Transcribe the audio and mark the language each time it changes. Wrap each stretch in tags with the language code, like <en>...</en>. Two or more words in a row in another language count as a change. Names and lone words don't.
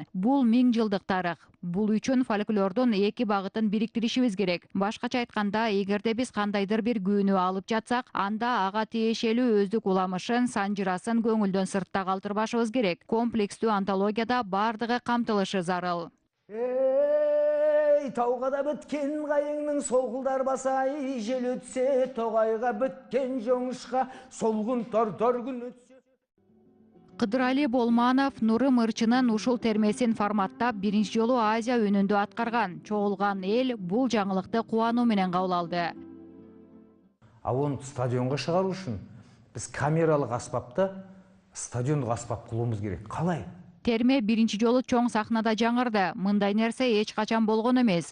<ky>Бул 1000 жылдык тарых. Бул үчүн фольклордун эки багытын бириктиришибиз керек. Башкача айтканда, эгерде биз кандайдыр бир күүнү алып жатсак, анда ага тиешелүү өздүк уламышын, санжырасын көңүлдөн сыртта калтырбашыбыз керек. Комплекстүү антологияда бардыгы камтылышы зарыл.</ky> <kk>Тауға да біткен қайыңның солғылдар басай, жел өтсе тоғайға біткен жоңышқа солғын тор күн өтсе.</kk> <ky>Кыдырали Болманов Нурым ырчынын ушул термесин форматтап биринчи жолу Азия өнүндө аткарган. Чогулган эл бул жаңылыкты кубануу менен кабыл алды. Оны стадионга чыгаруу үчүн биз камералык аспапты стадиондук аспап кылуубуз керек. Калай? Терме биринчи жолу чоң сахнада жаңырды. Мындай нерсе эч качан болгон эмес.</ky>